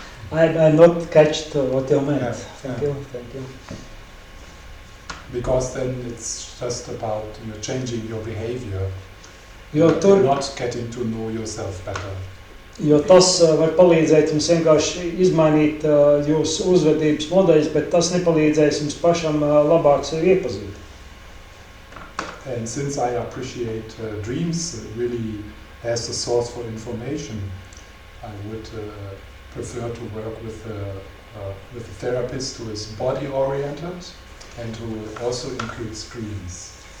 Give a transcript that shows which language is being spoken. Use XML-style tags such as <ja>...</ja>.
<en>I not catched what you meant. Thank you. Because then it's just about changing your behavior, not getting to know yourself better.</en> <lv>Jo tas var palīdzēt jums vienkārši izmainīt jūsu uzvedības modeļus, bet tas nepalīdzēs jums pašam labāk sevi iepazīt.</lv> <en>And since I appreciate dreams really as a source for information, I would prefer to work with a therapist who is body-oriented and who also includes dreams.</en>